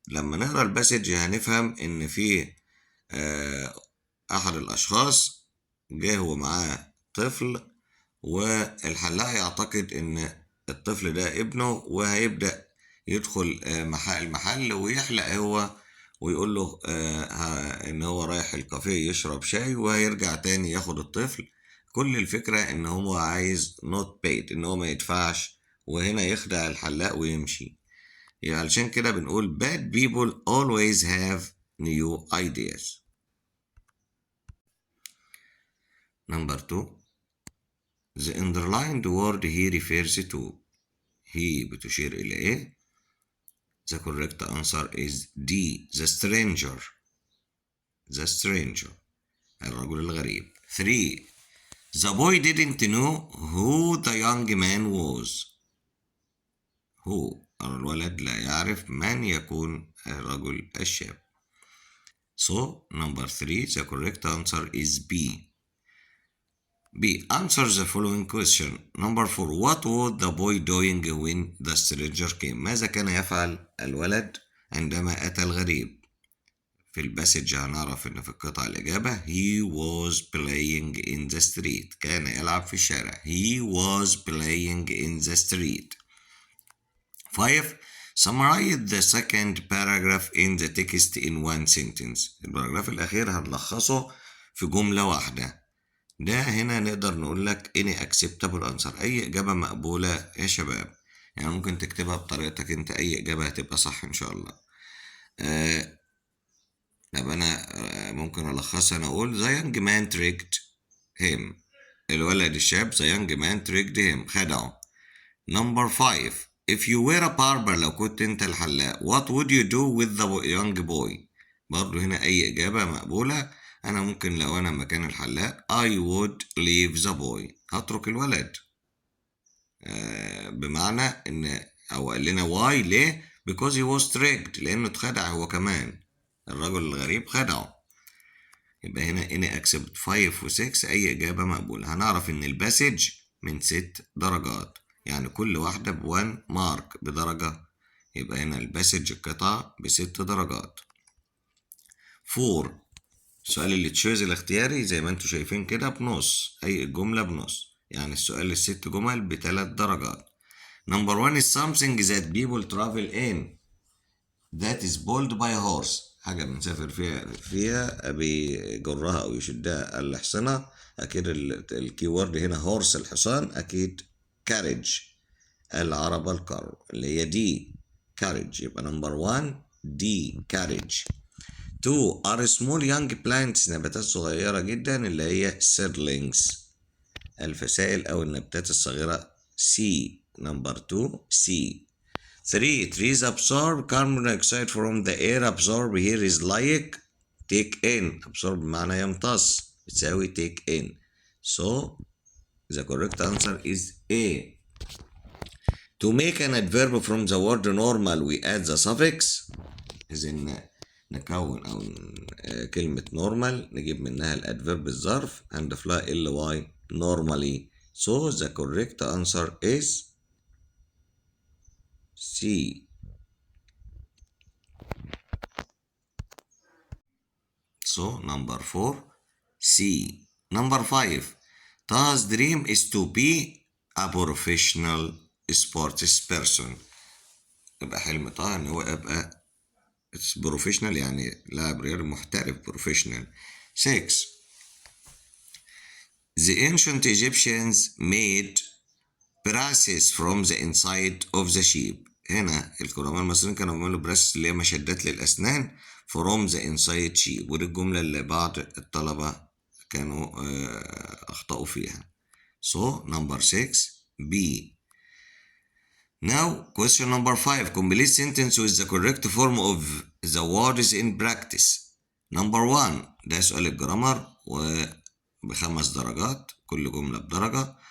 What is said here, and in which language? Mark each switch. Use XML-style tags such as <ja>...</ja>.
<ar>لما نقرأ الباسج هنفهم ان في احد الاشخاص جه ومعاه طفل، والحلاق يعتقد ان الطفل ده ابنه، وهيبدأ يدخل المحل ويحلق هو، ويقول له ان هو رايح الكافيه يشرب شاي وهيرجع تاني ياخد الطفل. كل الفكرة ان هو عايز</ar> <en>not paid،</en> <ar>ان هو ما يدفعش، وهنا يخدع الحلاق ويمشي. يعني علشان كده بنقول</ar> <en>bad people always have new ideas. Number 2. The underlined word he refers to. he</en> <ar>بتشير إلى إيه؟</ar> <en>The correct answer is D. The stranger. The stranger.</en> <ar>الرجل الغريب.</ar> <en>3. The boy didn't know who the young man was. Who.</en> <ar>الولد لا يعرف من يكون الرجل الشاب.</ar> <en>So, number 3, the correct answer is B. B. Answer the following question. Number 4. What was the boy doing when the stranger came?</en> <ar>ماذا كان يفعل الولد عندما أتى الغريب؟ في الباسج هنعرف إن في القطعة الإجابة</ar> <en>he was playing in the street.</en> <ar>كان يلعب في الشارع.</ar> <en>He was playing in the street. 5. Summarize the second paragraph in the text in one sentence.</en> <ar>الباراجراف الأخير هنلخصه في جملة واحدة. ده هنا نقدر نقول لك</ar> <en>any acceptable answer،</en> <ar>أي إجابة مقبولة يا شباب. يعني ممكن تكتبها بطريقتك أنت، أي إجابة هتبقى صح إن شاء الله. طب أنا ممكن ألخصها، أنا أقول</ar> <en>the young man tricked him.</en> <ar>الولد الشاب</ar> <en>the young man tricked him، خدعه. Number 5. If you were a barber،</en> <ar>لو كنت أنت الحلاق</ar> <en>what would you do with the young boy؟</en> <ar>برضو هنا أي إجابة مقبولة. أنا ممكن لو أنا مكان الحلاق</ar> <en>I would leave the boy،</en> <ar>هترك الولد. بمعنى إن أو قال لنا why ليه؟</ar> <en>because he was tricked،</en> <ar>لأنه اتخدع هو كمان، الرجل الغريب خدعه. يبقى هنا any accept 5 و 6 أي إجابة مقبولة. هنعرف إن الباسج من 6 درجات، يعني كل واحدة ب1 مارك بدرجة. يبقى هنا الباسج القطعة ب6 درجات. 4. السؤال اللي تشوز الاختياري زي ما انتوا شايفين كده بنص، أي جملة بنص، يعني السؤال ال6 جمل ب3 درجات.</ar> <en>Number 1 is something that people travel in that is pulled by a horse.</en> <ar>حاجة بنسافر فيها بيجرها أو يشدها الحصنة. أكيد الكيورد هنا هورس الحصان، أكيد carriage العربة الكار اللي هي دي carriage. يبقى نمبر 1 دي carriage.</ar> <en>2 are small young plants،</en> <ar>نباتات صغيرة جدا اللي هي seedlings الفسائل أو النباتات الصغيرة. C. نمبر 2 C.</ar> <en>3 trees absorb carbon dioxide from the air. absorb here is like take in. absorb</en> <ar>بمعنى يمتص، بتساوي</ar> <en>take in. So the correct answer is A. To make an adverb from the word normal we add the suffix.</en> <ar>إذن نكون أو كلمة normal نجيب منها الادفيرب الظرف هنضيف لها ly normally.</ar> <en>So the correct answer is C. So number 4 C. Number 5 Taha's dream is to be a professional sports person.</en> <ar>يبقى حلم طه ان هو يبقى بروفيشنال يعني لاعب رياضي محترف بروفيشنال.</ar> <en>6 The ancient Egyptians made brasses from the inside of the sheep.</en> <ar>هنا القدماء المصريين كانوا بيعملوا براسس اللي هي مشدات للأسنان</ar> <en>from the inside sheep،</en> <ar>ودي الجملة اللي بعض الطلبة كانوا أخطأوا فيها.</ar> <en>So number 6 B. Now question number 5. Complete sentence with the correct form of the words in practice.</en> <ar>Number 1 ده سؤال الجرامر وب5 درجات، كل جملة بدرجة.</ar>